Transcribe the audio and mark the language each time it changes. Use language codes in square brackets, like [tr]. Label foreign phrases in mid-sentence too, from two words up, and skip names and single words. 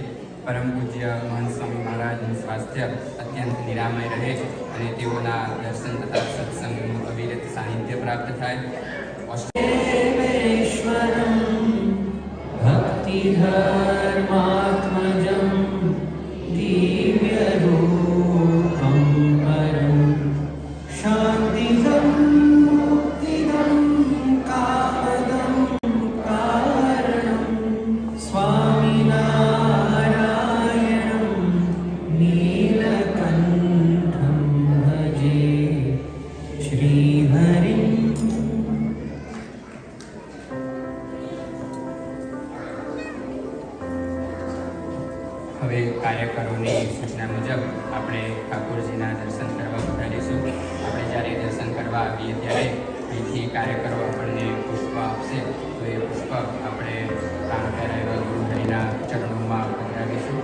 [gu] પરમ પૂજ્ય મહંત સ્વામી મહારાજનું સ્વાસ્થ્ય અત્યંત નિરામય રહે અને તેઓના દર્શન તથા સત્સંગનું અવિરત સાનિધ્ય પ્રાપ્ત થાય. [sa] भक्तिधर्मात्मजं दिव्यरूपं परं शान्तिदं मुक्तिदं कामदं कारणं स्वामिनारायणं नीलकण्ठं भजे श्रीहरिं. [gu] હવે કાર્યકરોની સૂચના મુજબ આપણે ઠાકોરજીના દર્શન કરવા વધારીશું. આપણે જ્યારે દર્શન કરવા આવીએ ત્યારે અહીંથી કાર્યકરો આપણને પુષ્પ આપશે, તો એ પુષ્પ આપણે પ્રાણ પહેરાયેલા ગુરુહરિના ચરણોમાં પધરાવીશું.